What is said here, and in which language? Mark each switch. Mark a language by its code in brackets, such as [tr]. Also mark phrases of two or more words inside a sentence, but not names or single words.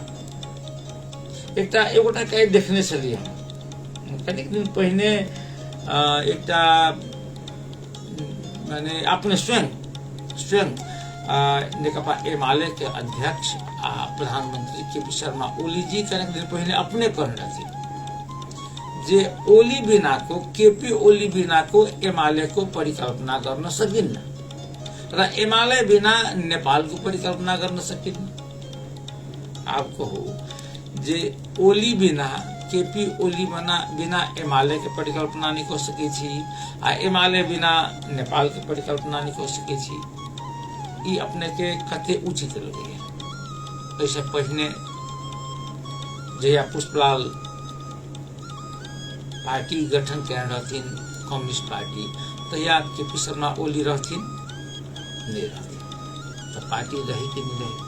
[mai] एकटा एगोटा के देखने छलियै हम कनिक दिन पहिने, एकटा माने अपने स्वयं नेकपा एमाले के अध्यक्ष आ प्रधानमंत्री केपी शर्मा ओली जी कनिक दिन पहिने अपने कहने रहथिन जे ओली बिना को, केपी ओली बिना को [ne] एमाले को परिकल्पना गर्न सकिन्न र एमाले बिना नेपाल को परिकल्पना गर्न सकिन्न। [mai] आप कहो जे ओली बिना, केपी ओली बिना एमाले के परिकल्पना नहीं कर सके छी आ एमाले बिना नेपाल के परिकल्पना नहीं कर सके छी, ई अपने के कते उचित लगे? ऐसे पहिने जहिया पुष्पलाल पार्टी गठन कर रहथिन कम्युनिस्ट पार्टी, तहिया केपी शर्मा ओली रहथिन नहीं रहथिन, तो पार्टी रही कि नहीं रही?